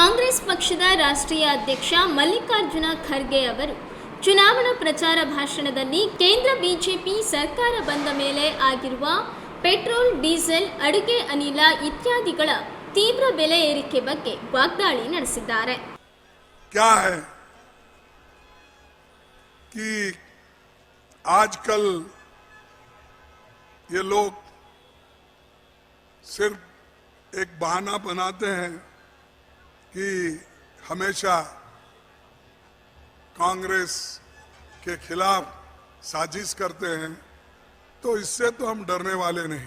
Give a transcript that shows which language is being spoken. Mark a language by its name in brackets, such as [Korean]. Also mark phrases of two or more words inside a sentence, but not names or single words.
[Kannada] ಕಾಂಗ್ರೆಸ್ ಪಕ್ಷದ ರಾಷ್ಟ್ರೀಯ ಅಧ್ಯಕ್ಷ ಮಲ್ಲಿಕಾರ್ಜುನ ಖರ್ಗೆ ಅವರು ಚುನಾವಣಾ ಪ್ರಚಾರ ಭಾಷಣದಲ್ಲಿ ಕೇಂದ್ರ ಬಿಜೆಪಿ ಸರ್ಕಾರ ಬಂದ ಮೇಲೆ ಆಗಿರುವ ಪೆಟ್ರೋಲ್, ಡೀಸೆಲ್, ಅಡುಗೆ ಅನಿಲ ಇತ್ಯಾದಿಗಳ ತೀವ್ರ ಬೆಲೆ ಏರಿಕೆ ಬಗ್ಗೆ ವಾಗ್ದಾಳಿ ನಡೆಸಿದ್ದಾರೆ. [Hindi] क्या है कि आजकल ये लोग सिर्फ एक बहाना बनाते हैं कि हमेशा कांग्रेस के खिलाफ साजिश करते हैं, तो इससे तो हम डरने वाले नहीं.